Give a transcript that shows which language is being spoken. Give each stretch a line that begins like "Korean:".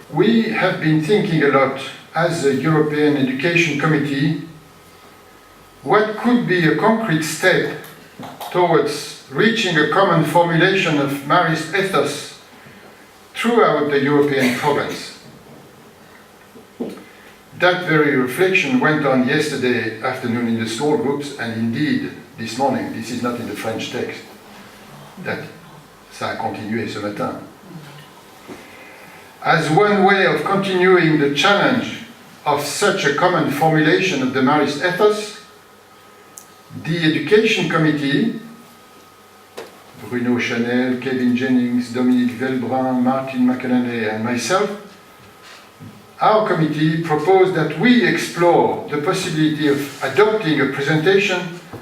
English: We have been thinking a lot as a European Education Committee what could be a concrete step towards reaching a common formulation of Marist ethos throughout the European province. That very reflection went on yesterday afternoon in the small groups, and indeed this morning. This is not in the French text.
French: That ça a continué ce matin.
English: As one way of continuing the challenge of such a common formulation of the Marist ethos, the Education Committee, Bruno Chanel, Kevin Jennings, Dominique Velbrun, Martin McElhenney, and myself, our committee proposed that we explore the possibility of adopting a presentation